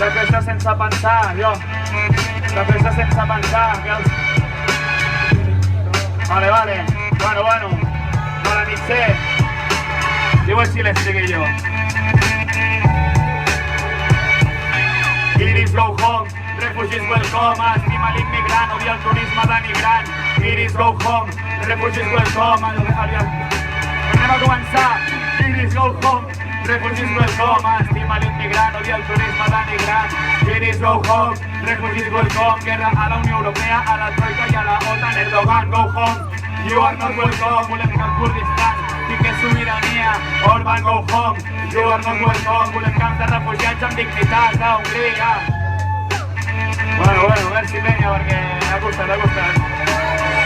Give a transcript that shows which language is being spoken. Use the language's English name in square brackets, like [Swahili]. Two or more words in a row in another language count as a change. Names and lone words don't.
[Catalan] De fer això sense pensar, jo, de fer això sense pensar, que els... Vale, bueno, bona nit sé. Diu així l'estribillo. [English] Iris go home, refugees welcome, [Catalan] estima l'immigrant, odia el turisme denigrant. [English] Iris go home, refugees welcome, [Catalan] anem a començar. [English] Iris go home, refugees welcome, [Catalan] estima l'immigrant, odia el turisme denigrant. [English] Iris go home, refugees welcome, [Catalan] guerra a la Unió Europea, a la Troika i a la OTAN. [English] Erdogan go home, you are not welcome, [Catalan] volem que el Kurdistan tingui sobirania. [English] Orban go home, you are not welcome, [Catalan] volem camps de refugiats amb dignitat a Hongria. Bueno, merci Peña, perquè ha costat.